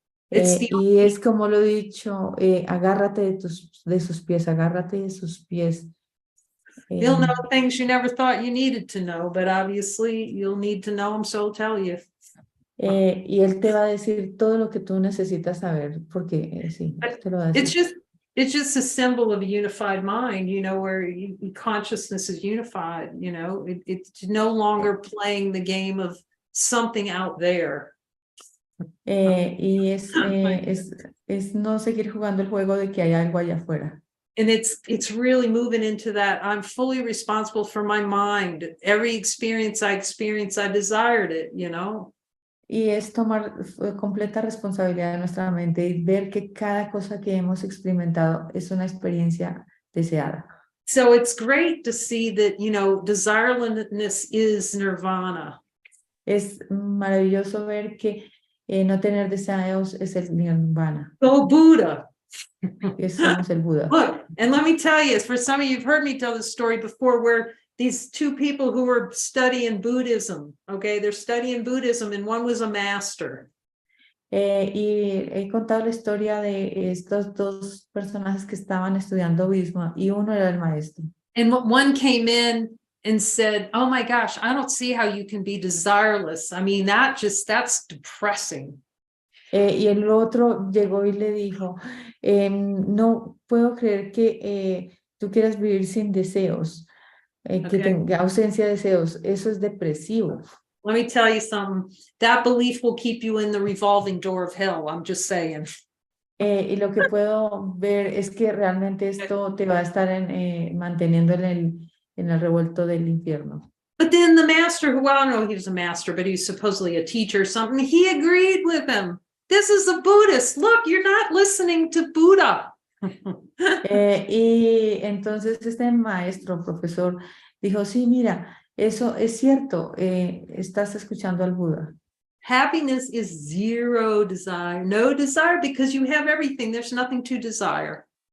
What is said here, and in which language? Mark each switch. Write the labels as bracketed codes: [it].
[es] Y es como lo he dicho, agárrate de sus pies, agárrate de sus pies. [en] You'll know things you never thought you needed to know, but obviously you'll need to know them, so I'll tell you. [es] Y él te va a decir todo lo que tú necesitas saber, porque sí, te lo va a decir. [en] It's just a symbol of a unified mind, you know, where consciousness is unified, you know, it's no longer playing the game of something out there. [es] Y es no seguir jugando el juego de que hay algo allá afuera. [en] And it's really moving into that I'm fully responsible for my mind. Every experience I desired it, you know. [es] Y es tomar completa responsabilidad de nuestra mente y ver que cada cosa que hemos experimentado es una experiencia deseada. [en] So it's great to see that, you know, desirelessness is nirvana. [es] Es maravilloso ver que no tener deseos es el nirvana. [en] Go Buddha. [es] Somos el Buda. [en] Look, and let me tell you, for some of you, you've heard me tell this story before, where these two people who were studying Buddhism, okay, they're studying Buddhism, and one was a master. [es] Y he contado la historia de estos dos personajes que estaban estudiando budismo y uno era el maestro. [en] And one came in and said, oh my gosh, I don't see how you can be desireless. I mean, that's depressing. [es] Y el otro llegó y le dijo, no puedo creer que tú quieras vivir sin deseos, que tenga ausencia de deseos, eso es depresivo. [en] Let me tell you something, that belief will keep you in the revolving door of hell, I'm just saying. [es] Y lo que puedo ver es que realmente esto te va a estar manteniendo en el revuelto del infierno. [en] But then the master, who, well, I don't know if he was a master, but he's supposedly a teacher or something, he agreed with him. This is a Buddhist. Look, you're not listening to Buddha. [es] Y entonces este maestro, profesor, dijo, sí, mira, eso es cierto, estás escuchando al Buda. [en] Happiness is zero desire, no desire, because you have everything. There's nothing to desire.